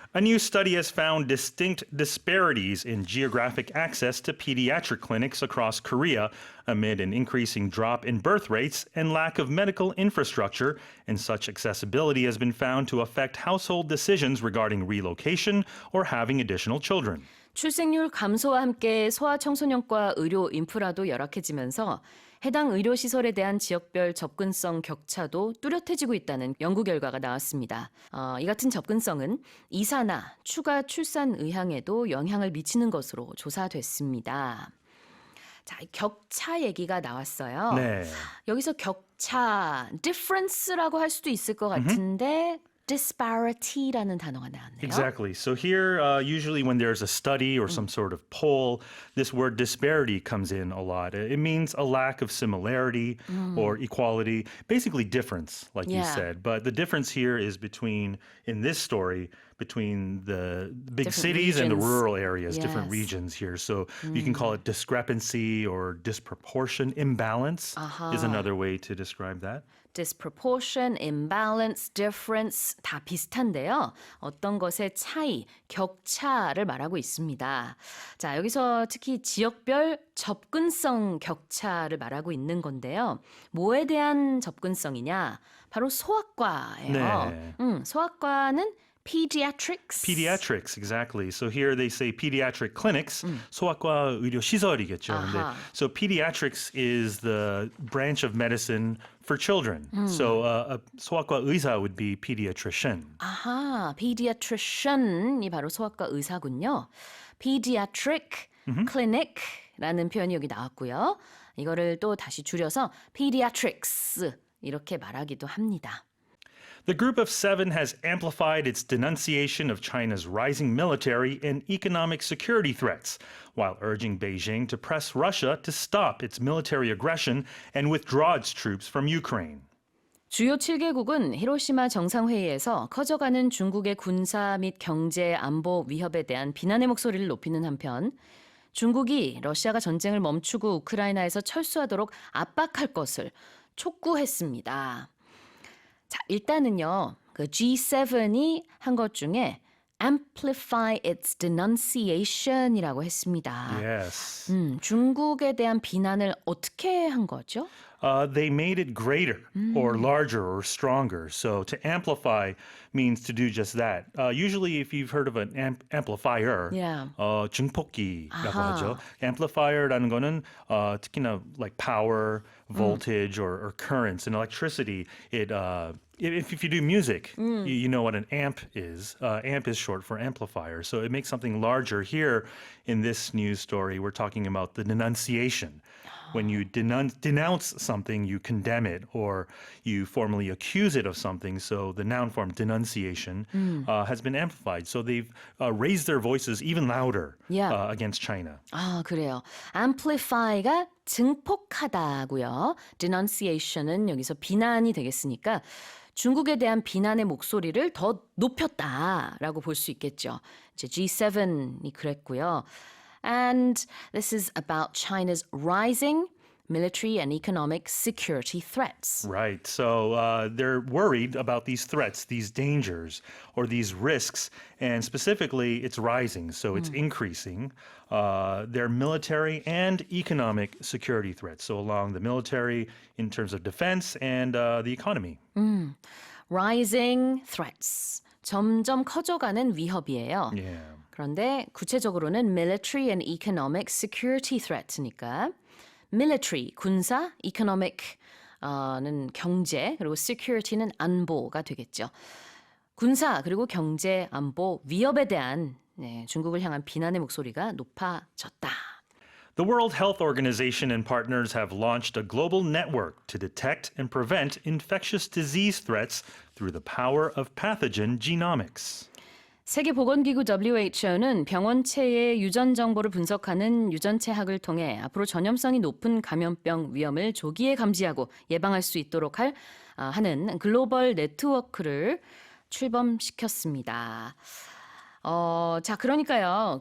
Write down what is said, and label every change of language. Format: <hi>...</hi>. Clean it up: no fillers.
<en>A new study has found distinct disparities in geographic access to pediatric clinics across Korea amid an increasing drop in birth rates and lack of medical infrastructure, and such accessibility has been found to affect household decisions regarding relocation or having additional children.</en> <ko>출생률 감소와 함께 소아청소년과 의료 인프라도 열악해지면서 해당 의료시설에 대한 지역별 접근성 격차도 뚜렷해지고 있다는 연구 결과가 나왔습니다. 이 같은 접근성은 이사나 추가 출산 의향에도 영향을 미치는 것으로 조사됐습니다. 자, 격차 얘기가 나왔어요. 네. 여기서 격차, difference라고 할 수도 있을 것 같은데 disparity라는 단어가 나왔네요.</ko> <en>Exactly. So here, usually when there's a study or some sort of poll, this word disparity comes in a lot. It means a lack of similarity or equality, basically difference, like you said. But the difference here is between, in this story, between the big Different cities and the regions. rural areas, different Yes. regions here. So you can call it discrepancy or disproportion. Imbalance is another way to describe that. disproportion, imbalance, difference</en> <ko>다 비슷한데요. 어떤 것의 차이, 격차를 말하고 있습니다. 자, 여기서 특히 지역별 접근성 격차를 말하고 있는 건데요. 뭐에 대한 접근성이냐? 바로 소아과예요. 네. 소아과는 pediatrics.</ko> <en>Pediatrics, exactly. So here they say pediatric clinics.</en> <ko>소아과 의료 시설이겠죠. 근데,</ko> <en>so pediatrics is the branch of medicine for children. So a</en> <ko>소아과 의사</ko> <en>would be pediatrician.</en> <ko>아하, pediatrician이 바로 소아과 의사군요. pediatric clinic라는 표현이 여기 나왔고요. 이거를 또 다시 줄여서 pediatrics 이렇게 말하기도 합니다.</ko> <en>The Group of Seven has amplified its denunciation of China's rising military and economic security threats, while urging Beijing to press Russia to stop its military aggression and withdraw its troops from Ukraine.</en> <ko>주요 7개국은 히로시마 정상회의에서 커져가는 중국의 군사 및 경제 안보 위협에 대한 비난의 목소리를 높이는 한편 중국이 러시아가 전쟁을 멈추고 우크라이나에서 철수하도록 압박할 것을 촉구했습니다. 자, 일단은요. 그 G7이 한 것 중에 amplify its denunciation이라고 했습니다.</ko> <en>Yes.</en> <ko>중국에 대한 비난을 어떻게 한 거죠?</ko> <en>They made it greater or larger or stronger. So to amplify means to do just that. Usually if you've heard of an amplifier, Yeah.</en> <ko>증폭기라고 아하. 하죠.</ko> <en>Amplifier라는</en> <ko>거는 특히나</ko> <en>like power, voltage or currents and electricity. If you do music, you know what an amp is. Amp is short for amplifier. So it makes something larger. Here in this news story, we're talking about the denunciation. When you denounce something, you condemn it or you formally accuse it of something. So the noun form denunciation has been amplified. So they've raised their voices even louder Yeah. against China.</en> <ko>아, 그래요. amplify가 증폭하다고요. denunciation은 여기서 비난이 되겠으니까 중국에 대한 비난의 목소리를 더 높였다라고 볼 수 있겠죠. 이제 G7이 그랬고요.</ko> <en>And this is about China's rising military and economic security threats. Right. So they're worried about these threats, these dangers, or these risks. And specifically, it's rising. So it's increasing. Their military and economic security threats. So along the military in terms of defense and the economy. Rising threats.</en> <ko>점점 커져가는 위협이에요.</ko> <en>Yeah.</en> <ko>그런데 구체적으로는</ko> <en>military and economic security threat</en> <ko>니까 military, 군사, economic는 경제, 그리고 security는 안보가 되겠죠. 군사 그리고 경제, 안보, 위협에 대한 중국을 향한 비난의 목소리가 높아졌다.</ko> <en>The World Health Organization and partners have launched a global network to detect and prevent infectious disease threats through the power of pathogen genomics.</en> <ko>세계보건기구 WHO는 병원체의 유전 정보를 분석하는 유전체학을 통해 앞으로 전염성이 높은 감염병 위험을 조기에 감지하고 예방할 수 있도록 하는 글로벌 네트워크를 출범시켰습니다. 자, 그러니까요.</ko>